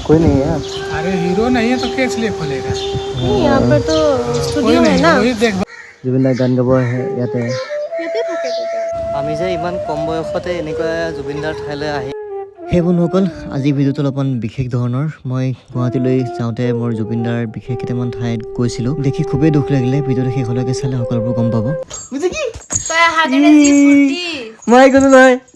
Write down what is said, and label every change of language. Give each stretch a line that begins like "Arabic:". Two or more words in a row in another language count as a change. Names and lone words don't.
Hindi: कोई नहीं है। अरे हीरो नहीं है तो कैसे लिए खोलेगा? यहाँ पर तो स्टूडियो है ना। वही देख
Assamese: জুবিন দাৰ গান গাব আহে ইয়াতে। ইয়াতে থাকে তেতিয়া। আমি যে ইমান কম বয়সতে এনেকুৱা জুবিন দাৰ ঠাইলৈ আহি সেই বন্ধুসকল, আজি ভিডিঅ'টো অলপমান বিশেষ ধৰণৰ। মই গুৱাহাটীলৈ যাওঁতে মোৰ জুবিন দাৰ বিশেষ কেইটামান ঠাইত গৈছিলোঁ। দেখি খুবেই দুখ লাগিলে। ভিডিঅ'টো শেষলৈকে চালে সকলোবোৰ গম পাব। মই কোনো নহয়।